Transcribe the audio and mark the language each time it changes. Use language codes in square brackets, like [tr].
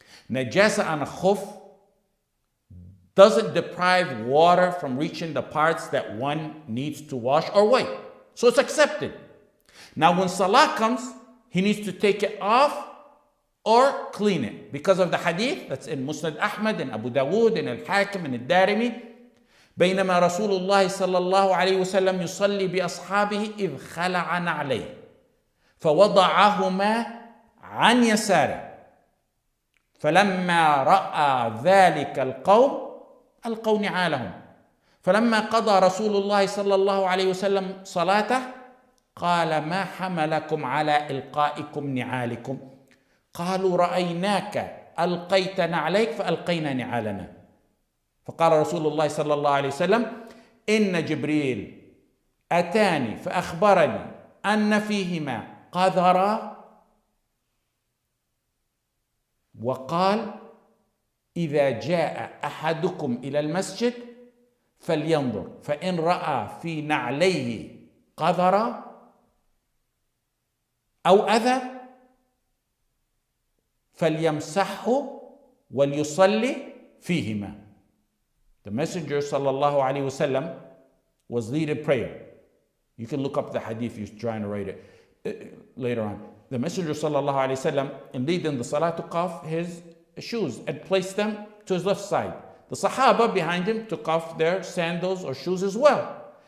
[en] Najasa on a khuf doesn't deprive water from reaching the parts that one needs to wash or wipe. So it's accepted. Now when salah comes, he needs to take it off or clean it. Because of the hadith that's in Musnad Ahmad and Abu Dawood and Al-Hakim and Al-Darimi. [ar] بينما رسول الله صلى الله عليه وسلم يصلي بأصحابه إذ خلع نعليه فوضعهما عن يساره فلما رأى ذلك القوم ألقوا نعالهم فلما قضى رسول الله صلى الله عليه وسلم صلاته قال ما حملكم على إلقائكم نعالكم قالوا رأيناك ألقيت نعليك فألقينا نعالنا فقال رسول الله صلى الله عليه وسلم إن جبريل أتاني فأخبرني أن فيهما قذرا وقال إذا جاء أحدكم إلى المسجد فلينظر فإن رأى في نعليه قذرا أو أذى فليمسحه وليصلي فيهما. [en] The Messenger sallallahu alaihi wasallam was leading prayer. You can look up the hadith if you're trying to write it later on. The Messenger sallallahu alaihi wasallam, in leading the salah, took off his shoes and placed them to his left side. The Sahaba behind him took off their sandals or shoes as well.